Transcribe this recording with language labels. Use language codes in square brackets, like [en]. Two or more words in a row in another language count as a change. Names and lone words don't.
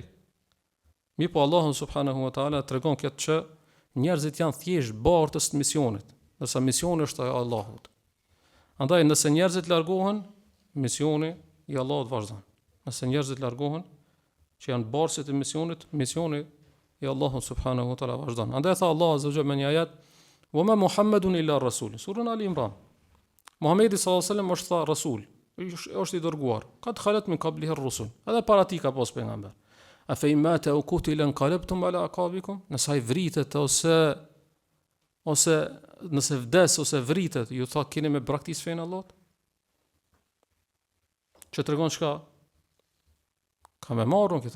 [sq] Mi po Allahu [ar] سبحانه وتعالى [sq] tregon këtë që njerëzit janë thjesht bartës të misionit, nëse misioni është i Allahut. Andaj nëse njerëzit largohen, misioni i Allahut vazhdon. Nëse njerëzit largohen, që janë bartësit e misionit, misioni i Allahut [ar] سبحانه وتعالى [sq] vazhdon. Andaj tha Allah [ar] عز وجل [sq] në një ajet: [ar] "وما محمد إلا رسول." Surën Ali Imran. [sq] Muhamedi [ar] صلى الله عليه وسلم [sq] është rasul, është i dërguar. [ar] قد خلت من قبله الرسل. [sq] Edhe para tij ka pas pejgamber. [ar] أفإن مات أو قتل انقلبتم على أعقابكم? [sq] Nëse ai vritet ose nëse vdes ose vritet, ju tha keni me braktis fen Allahut? Që tregon çka? Ka me marrën këta.